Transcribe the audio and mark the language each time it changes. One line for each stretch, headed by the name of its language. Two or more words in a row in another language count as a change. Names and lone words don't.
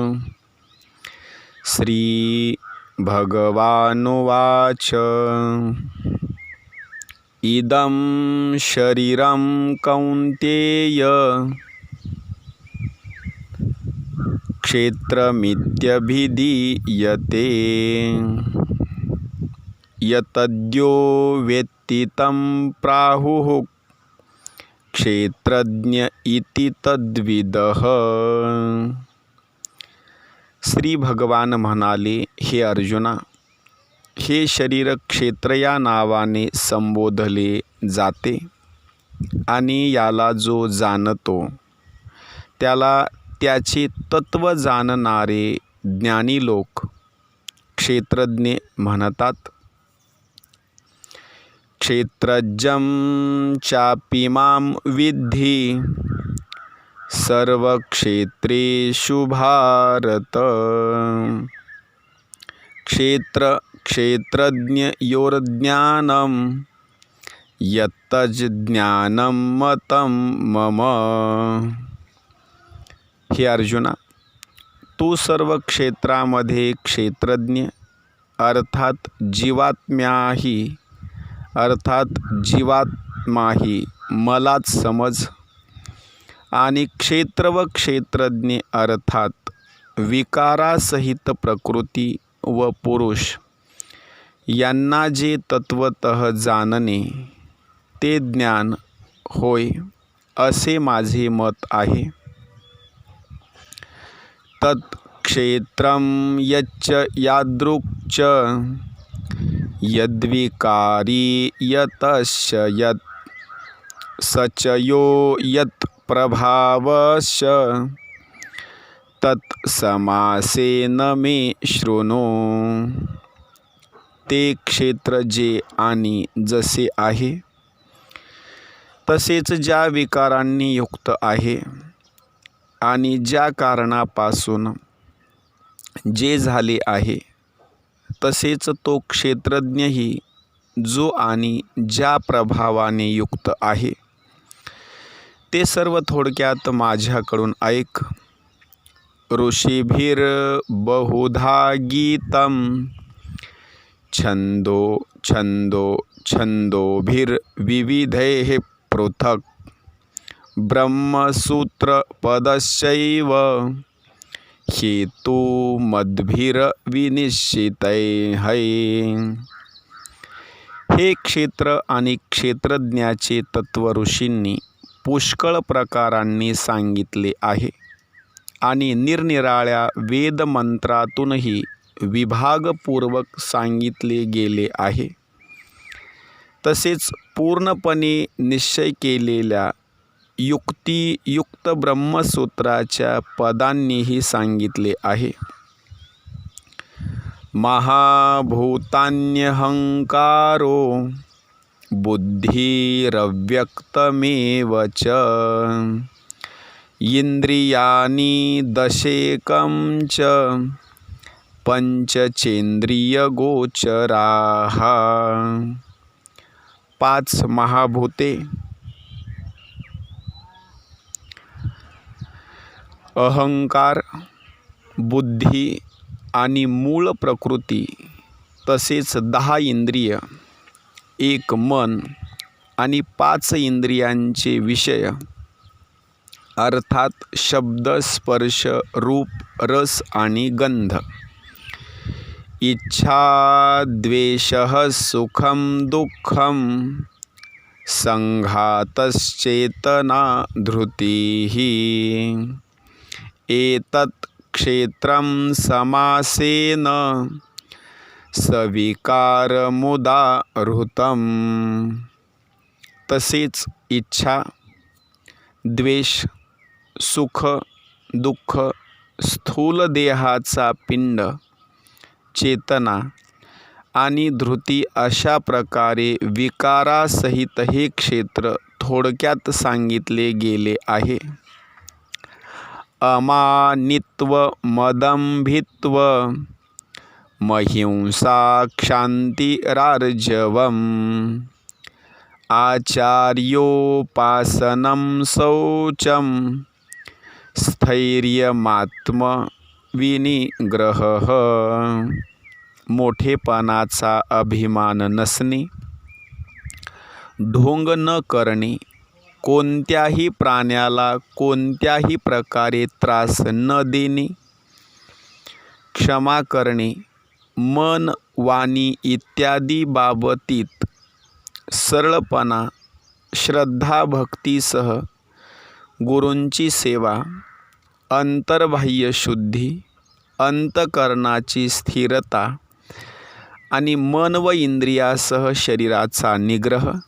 Sanskrit: श्री भगवानुवाच इदं शरीरं कौन्तेय क्षेत्रमित्यभिधीयते। यतद्यो वेत्ति तं प्राहुः क्षेत्रज्ञ इति तद्विदः।
Marathi: श्री भगवान म्हणाले, हे अर्जुना, हे शरीर क्षेत्र या नावाने संबोधले जाते आणि याला जो जाणतो त्याला त्याचे तत्व जाणणारे ज्ञानी लोक क्षेत्रज्ञ म्हणतात।
Sanskrit: क्षेत्रज्ञं चापि मां विद्धि सर्वक्षेत्रेषु भारत। क्षेत्रज्ञयोर्ज्ञानं यत्तज्ज्ञानं मतं मम।
Marathi: हे अर्जुना, तू सर्व क्षेत्रामध्ये क्षेत्रज्ञ अर्थात जीवात्माही मलाच समज, आणि क्षेत्र व क्षेत्रज्ञ अर्थात विकारासहित प्रकृती व पुरुष यांना जे तत्वतः जाणणे ते ज्ञान होय, असे माझे मत आहे।
Sanskrit: तत्क्षेत्रं यच्च यादृक् च यद्विकारी यतश्च यत् स च यो यत् प्रभावश्च तत्समासेन मे शृणु।
Marathi: ते क्षेत्र जे आणि जसे आहे तसेच ज्या विकारांनी युक्त आहे आणि ज्या कारणापासून जे झाले आहे तसेच तो क्षेत्रज्ञही जो आणि ज्या प्रभावाने युक्त आहे ते सर्व थोडक्यात माझ्याकडून ऐक।
Sanskrit: ऋषिभिर्बहुधा गीतं छन्दोभिर्विविधैः पृथक् ब्रह्मसूत्रपदश्चैव हेतुमद्भिर्विनिश्चितैः।
Marathi: हे क्षेत्र आणि क्षेत्रज्ञाचे तत्व ऋषींनी पुष्कळ प्रकारांनी सांगितले आहे आणि निरनिराळ्या वेदमंत्रातूनही विभागपूर्वक सांगितले गेले आहे। तसेच पूर्णपणे निश्चय केलेल्या युक्तियुक्त ब्रह्मसूत्राच्या पदांनीही सांगितले आहे।
Sanskrit: महाभूतान्यहंकारो बुद्धिरव्यक्तमेव च इंद्रियाणि दशेकं च पंचचेंद्रियगोचराः।
Marathi: 5 महाभूते, अहंकार, बुद्धी आणि मूळ प्रकृती, तसेच 10 इंद्रिय, 1 मन आणि 5 इंद्रियांचे विषय अर्थात शब्द, स्पर्श, रूप, रस आणि गंध, इच्छा,
Sanskrit: द्वेषः, सुखं दुःखं, संघातश्चेतना, धृतिः। एतत् क्षेत्रं समासेन सविकारमुदाहृतं।
Marathi: तसेच इच्छा, द्वेष, सुख, दुःख, स्थूल देहाचा पिंड, चेतना आणि धृती अशा प्रकारे विकारासहित हे क्षेत्र थोडक्यात सांगितले गेले आहे।
Sanskrit: अमानित्व मदंभित्व महिंसा क्षान्तिरार्जवम् आचार्योपासनं शौचं स्थैर्यमात्मविनिग्रहः
Marathi: मोठेपणाचा अभिमान नसणे, ढोंग न करणे, कोणत्याही प्राण्याला कोणत्याही प्रकारे त्रास न देणे, क्षमा करणे, मन वाणी इत्यादी बाबतीत सरळपणा, श्रद्धा भक्तीसह गुरूंची सेवा, अंतर्बाह्य शुद्धी, अंतकरणाची स्थिरता आणि मन व इंद्रियासह शरीराचा निग्रह,